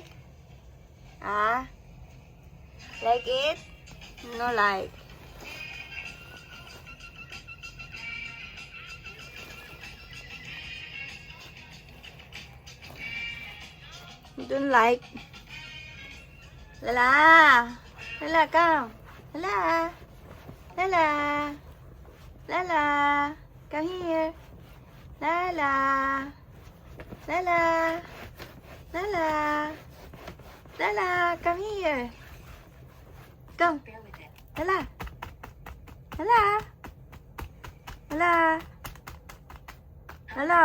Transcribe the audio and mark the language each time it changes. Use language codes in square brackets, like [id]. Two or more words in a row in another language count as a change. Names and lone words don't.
[en] Ah, like it? No like. You don't like? Lala! Lala, come! Lala! Lala! Lala! Come here! Lala! Lala! Lala! Lala, come here! Come! Lala! Lala! Lala! Lala!